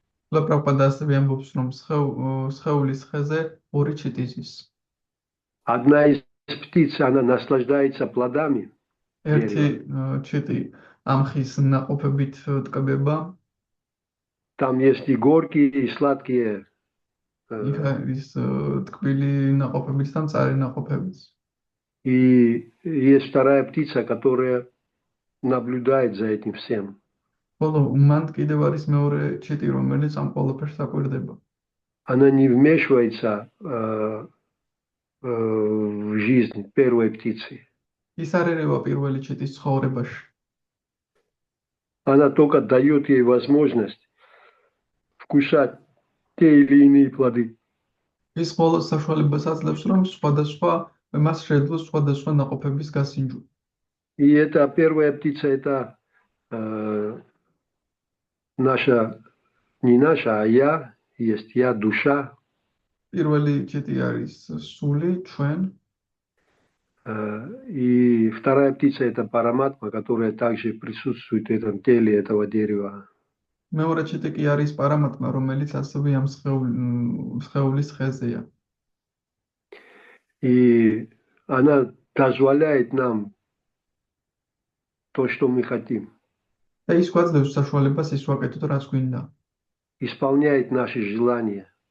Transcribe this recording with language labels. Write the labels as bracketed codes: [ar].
[ka] შილა პრაბჰუპადა ასევე ამბობს, რომ სხეულის ხეზე ორი ჩიტი ზის. [ru] Одна из птиц, она наслаждается плодами. [ka] ერთი ჩიტი ამ ხის ნაყოფებით ტკბება. [ru] Там есть и горькие, и сладкие. [ka] იქ არის ტკბილი ნაყოფებიც და მწარე ნაყოფებიც. [ru] И есть вторая птица, которая наблюдает за этим всем. [ka] Бოლო მან კიდევ არის მეორე ჩიტი, რომელიც ამ ყველაფერს აკვირდება. [ru] Она не вмешивается в жизнь первой птицы. [ka] ის არ ერევა პირველი ჩიტის ცხოვრებაში. [ru] Она только дает ей возможность вкушать те или иные плоды. [ka] ის მხოლოდ საშუალებას აძლევს, რომ სხვადასხვა მას შეძლოს სხვადასხვა ნაყოფების გასინჯვა. [ru] И эта первая птица, это не наша, а я, есть я, душа. [ka] პირველი ჩიტი არის სული, ჩვენ. [ru] И вторая птица, это параматма, которая также присутствует в этом теле этого дерева. [ka] მეორე ჩიტი კი არის პარამატმა, რომელიც ასევე ამ სხეულის ხეზეა. [ru] И она дозволяет нам то, что мы хотим. [ka] და ის გვაძლევს საშუალებას ის ვაკეთოთ, რაც გვინდა. [ru] Исполняет наши желания.